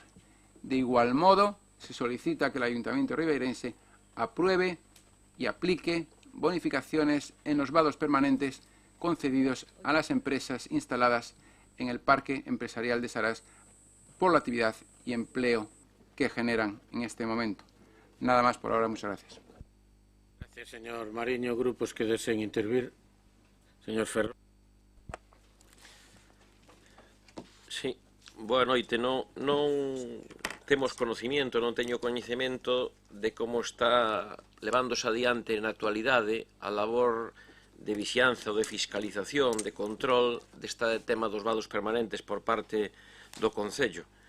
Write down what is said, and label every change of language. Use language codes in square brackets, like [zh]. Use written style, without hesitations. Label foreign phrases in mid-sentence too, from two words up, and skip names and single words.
[es] De igual modo, se solicita que el Ayuntamiento ribeirense apruebe y aplique bonificaciones en los vados permanentes concedidos a las empresas instaladas en el Parque Empresarial de Sarás por la actividad y empleo que generan en este momento. Nada más por ahora, muchas gracias. Gracias, señor Mariño. Grupos que deseen intervir. Señor Ferro. [gl] Sí, boa noite. Non temos conocimiento, non teño coñecemento de como está levándose adiante na actualidade a labor de vixianza ou de fiscalización, de control deste tema dos vados permanentes por parte do Concello.